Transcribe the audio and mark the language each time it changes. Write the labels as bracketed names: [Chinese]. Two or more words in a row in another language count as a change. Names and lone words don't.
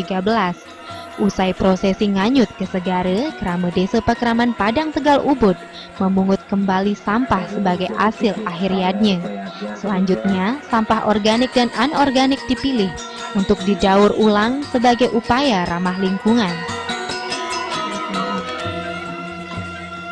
[Indonesian] Usai prosesi nganyut ke Segara, Krama Desa Pakraman Padang Tegal Ubud memungut kembali sampah sebagai hasil akhiriatnya. Selanjutnya, sampah organik dan anorganik dipilih untuk didaur ulang sebagai upaya ramah lingkungan.